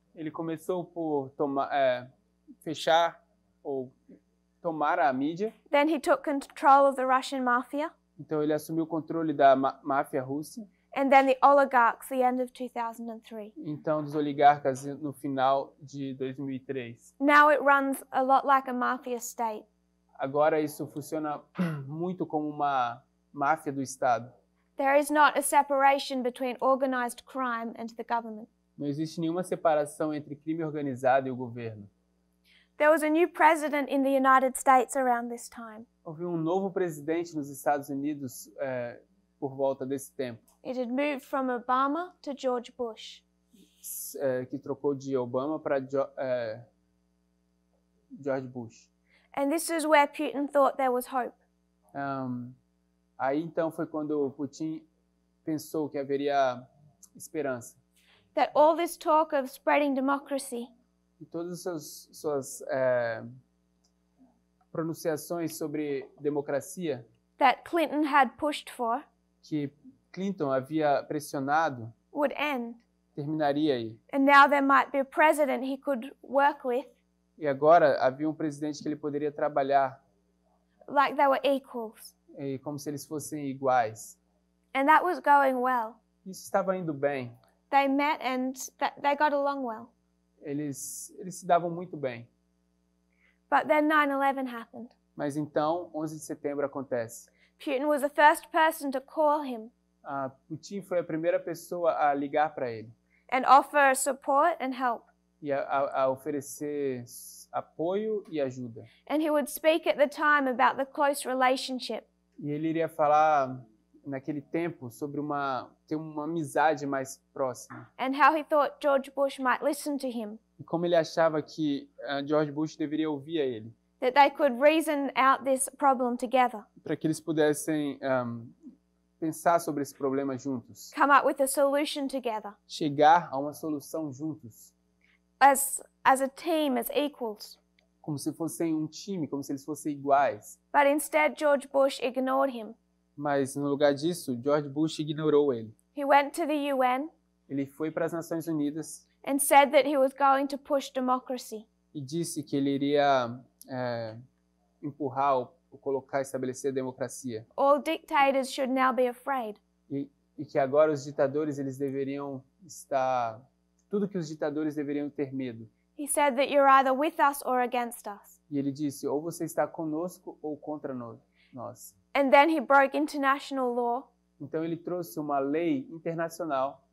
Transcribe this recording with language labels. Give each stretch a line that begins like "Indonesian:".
Portuguese: Ele começou por fechar ou tomar a mídia.
English: then he took control of the Russian mafia,
Portuguese: Então ele assumiu o controle da máfia russa.
English: and then the oligarchs, the end of 2003.
Portuguese: Então dos oligarcas no final de 2003.
English: Now it runs a lot like a mafia state.
Portuguese: Agora isso funciona muito como uma máfia do Estado.
English: There is not a separation between organized crime and the government.
Portuguese: Não existe nenhuma separação entre crime organizado e o governo.
English: There was a new president in the United States around this time.
Portuguese: Houve um novo presidente nos Estados Unidos por volta desse tempo,
English: It had moved from Obama to George Bush.
Portuguese: que trocou de Obama para George Bush.
English: And this is where Putin thought there was hope.
Portuguese: Aí então foi quando Putin pensou que haveria esperança.
English: That all this talk of spreading democracy,
Portuguese: E todas as suas pronunciações sobre democracia
English: that Clinton had pushed for,
Portuguese: que Clinton havia pressionado
English: would end.
Portuguese: terminaria aí.
English: And now there might be a president he could work with,
Portuguese: E agora havia um presidente que ele poderia trabalhar
English: like they were equals.
Portuguese: como se eles fossem iguais.
English: And that was going well.
Portuguese: Isso estava indo bem.
English: They met and they got along well.
Portuguese: Eles se davam muito bem.
English: But then 9/11 happened.
Portuguese: Mas então, 11 de setembro acontece.
English: Putin was the first person to call him
Portuguese: Putin foi a primeira pessoa a ligar para ele
English: and offer support and help.
Portuguese: e a oferecer apoio e ajuda.
English: And he would speak at the time about the close relationship
Portuguese: E ele iria falar naquele tempo sobre ter uma amizade mais próxima.
English: and how he thought George Bush might listen to him,
Portuguese: E como ele achava que George Bush deveria ouvir a ele,
English: that they could reason out this problem together,
Portuguese: para que eles pudessem pensar sobre esse problema juntos,
English: come up with a solution together
Portuguese: chegar a uma solução juntos,
English: as a team, as equals.
Portuguese: como se fossem um time, como se eles fossem iguais.
English: But instead, George Bush ignored him.
Portuguese: Mas no lugar disso, George Bush ignorou ele.
English: He went to the UN
Portuguese: Ele foi para as Nações Unidas
English: and said that he was going to push democracy.
Portuguese: e disse que ele iria empurrar ou estabelecer a democracia.
English: All dictators should now be afraid.
Portuguese: E que agora os ditadores eles deveriam tudo que os ditadores deveriam ter medo.
English: He said that you're either with us or against us.
Portuguese: E ele disse, ou você está conosco ou contra nós.
English: And then he broke international law
Portuguese: Então ele trouxe uma lei internacional,